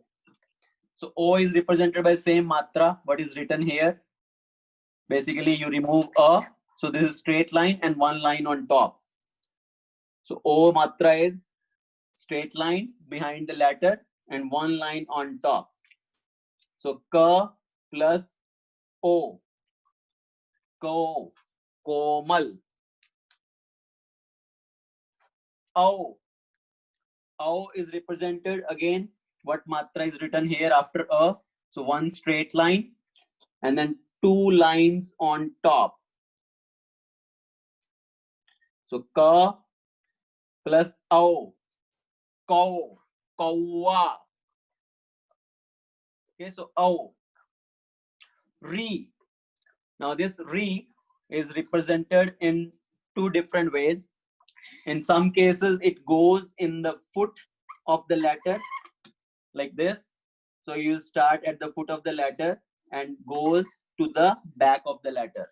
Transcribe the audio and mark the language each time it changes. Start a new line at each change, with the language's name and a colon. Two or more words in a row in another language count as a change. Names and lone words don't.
English: So O is represented by same matra, what is written here. Basically, you remove a, so this is straight line and one line on top. So O matra is straight line behind the letter and one line on top. So ka plus O. Ko. Komal. Au. Au is represented again. What matra is written here after a? So one straight line and then two lines on top. So ka plus au. Kau. Kaua. Okay, so au. Re. Now this re is represented in two different ways. In some cases, it goes in the foot of the letter like this. So you start at the foot of the letter and goes to the back of the letter.